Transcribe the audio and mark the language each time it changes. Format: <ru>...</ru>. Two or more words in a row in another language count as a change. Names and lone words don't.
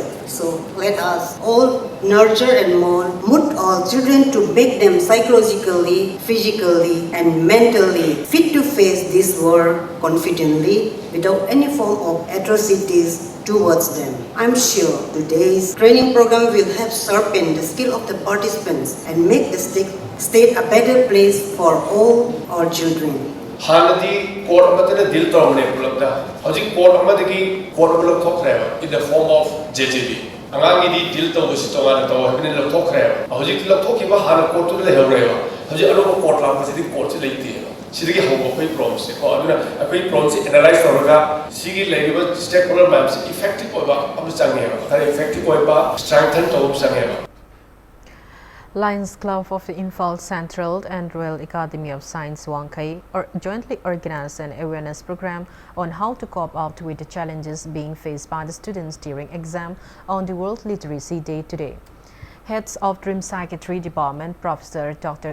<en>So let us all nurture and mold our children to make them psychologically, physically and mentally fit to face this world confidently without any form of atrocities towards them. I'm sure today's training program will help sharpen the skill of the participants and make the state a better place for all our children.</en> <mni>Hanadi court amatana dil tawne pulapda. Hojik court amadagi court bulak thokre</mni> <en>in the form of JJB.</en> <mni>ꯑꯉꯥꯡꯒꯤꯗꯤ ꯗꯤꯜ ꯇꯧꯕꯁꯤ ꯇꯣꯉꯥꯟꯅ ꯇꯧ ꯍꯥꯏꯕꯅꯤꯅ ꯂꯧꯊꯣꯛꯈ꯭ꯔꯦꯕ ꯍꯧꯖꯤꯛꯇꯤ ꯂꯧꯊꯣꯛꯈꯤꯕ ꯍꯥꯟꯅ ꯀꯣꯔꯠꯇꯨꯗ ꯂꯩꯍꯧꯔꯦꯕ ꯍꯧꯖꯤꯛ ꯑꯅꯧꯕ ꯀꯣꯔꯠ ꯂꯥꯛꯄꯁꯤꯗꯤ ꯀꯣꯔꯠꯁꯤ ꯂꯩꯇꯦꯕ ꯁꯤꯗꯒꯤ ꯍꯧꯕ ꯑꯩꯈꯣꯏ ꯄ꯭ꯔꯣꯕ꯭ꯂꯦꯝꯁꯦ ꯀꯣ ꯑꯗꯨꯅ ꯑꯩꯈꯣꯏ ꯄ꯭ꯔꯣꯕ꯭ꯂꯦꯝꯁꯤ ꯑꯦꯅꯥꯂꯥꯏꯖ ꯇꯧꯔꯒ ꯁꯤꯒꯤ ꯂꯩꯔꯤꯕ</mni> <en>stake holder</en> <mni>ꯃꯌꯥꯝꯁꯤ ꯏꯐꯦꯛꯇꯤꯕ ꯑꯣꯏꯕ ꯑꯃ ꯆꯪꯉꯦꯕ ꯈꯔ ꯏꯐꯦꯛꯇꯤꯕ ꯑꯣꯏꯕ ꯁ꯭ꯇꯔꯦꯡꯊꯟ ꯇꯧꯕ ꯑꯃ ꯆꯪꯉꯦꯕ</mni> <en>Lions Club of Imphal Central and Royal Academy of Science Wangkai jointly organized an awareness program on how to cope up with the challenges being faced by the students during exam on the World Literacy Day today. Heads of Dream Psychiatry Department, Professor Dr.</en>